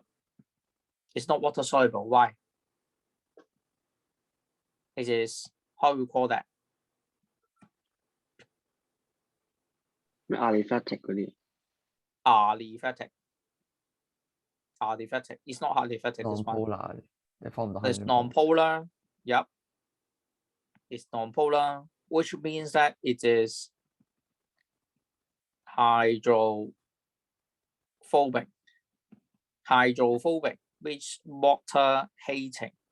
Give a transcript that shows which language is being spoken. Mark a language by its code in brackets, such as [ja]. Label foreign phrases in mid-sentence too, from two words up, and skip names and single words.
[en] It's not water soluble. Why? It is, how we call that? [yue] Aliphatic 嗰啲 [en] Aliphatic. Aliphatic. It's not aliphatic. This one. Non-polar， [yue] 你放唔到 [en] It's hydrogen bond。 non-polar. Yep. It's non-polar, which means that it is hydrophobic. Hydrophobic, which water hating.